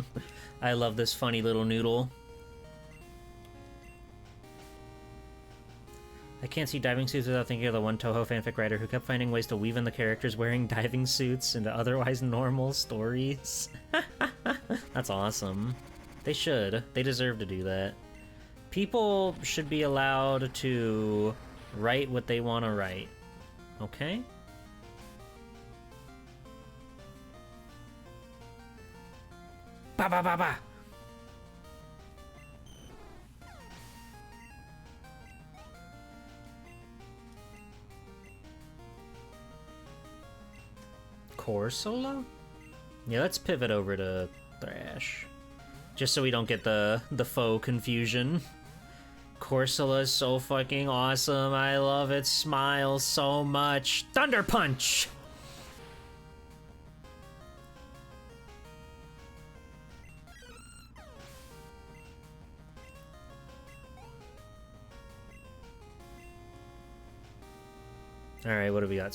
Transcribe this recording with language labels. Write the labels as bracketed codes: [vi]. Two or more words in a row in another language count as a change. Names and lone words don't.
[en] I love this funny little noodle. I can't see diving suits without thinking of the one Toho fanfic writer who kept finding ways to weave in the characters wearing diving suits into otherwise normal stories. That's awesome. They should. They deserve to do that. People should be allowed to write what they want to write. Okay? Ba ba ba ba! Corsola? Yeah, let's pivot over to Thrash. Just so we don't get the faux confusion. Corsola is so fucking awesome. I love its smile so much. Thunder Punch! Alright, what do we got?